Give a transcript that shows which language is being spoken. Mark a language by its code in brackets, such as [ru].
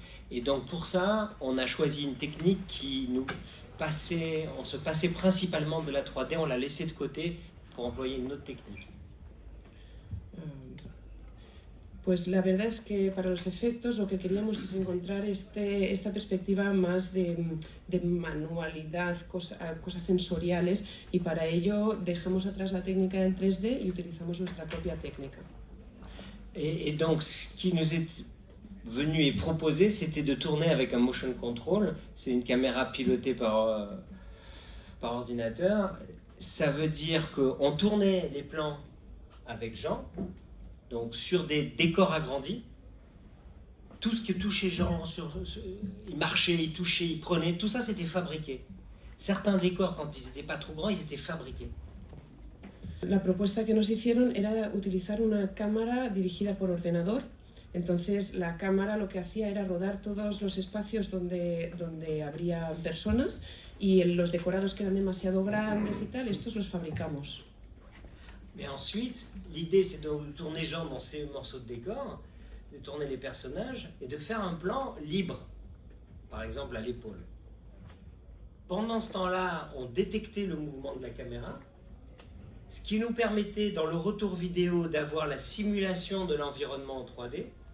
[fr] Et donc pour ça, on a choisi une technique qui nous passait, on se passait principalement de la 3D, on l'a laissé de côté pour employer une autre technique. [es] Pues la verdad es que para los efectos lo que queríamos es encontrar esta perspectiva más de manualidad, cosas sensoriales, y para ello dejamos atrás la técnica del 3D y utilizamos nuestra propia técnica. [fr] Et donc ce qui nous est venu et proposé, c'était de tourner avec un motion control. C'est une caméra pilotée par ordinateur. Ça veut dire qu'on tournait les plans avec Jean, donc sur des décors agrandis. Tout ce qui touchait Jean, il marchait, il touchait, il prenait, tout ça c'était fabriqué. Certains décors, quand ils n'étaient pas trop grands, ils étaient fabriqués. [es] La propuesta que nos hicieron era utilizar una cámara dirigida por ordenador. Entonces la cámara lo que hacía era rodar todos los espacios donde habría personas, y los decorados que eran demasiado grandes y tal, estos los fabricamos. [fr] Mais ensuite, l'idée c'est de tourner Jean dans ces morceaux de décor, de tourner les personnages et de faire un plan libre, par exemple à l'épaule. Pendant ce temps-là, on détectait le mouvement de la caméra, ce qui nous permettait dans le retour vidéo d'avoir la simulation de l'environnement en 3D.